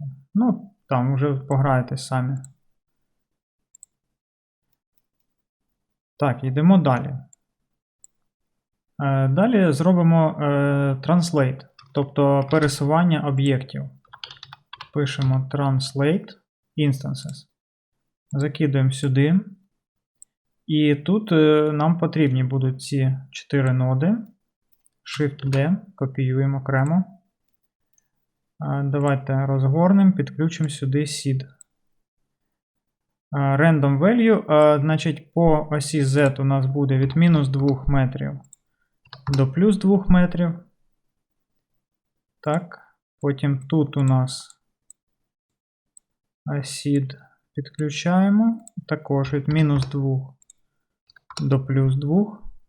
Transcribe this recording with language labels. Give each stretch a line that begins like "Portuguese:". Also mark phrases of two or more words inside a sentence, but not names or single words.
Ukrainian: Ну, там вже пограєтесь самі. Так, йдемо далі. Далі зробимо translate, тобто пересування об'єктів. Пишемо
English: translate instances.
Ukrainian: Закидуємо сюди. І тут нам потрібні будуть ці 4 ноди. Shift-D, копіюємо окремо. Давайте розгорнемо, підключимо сюди seed.
English: Random value,
Ukrainian: значить, по осі Z у нас буде від мінус 2 метрів до плюс 2 метрів. Так, потім тут у нас seed підключаємо. Також від мінус 2 до плюс 2.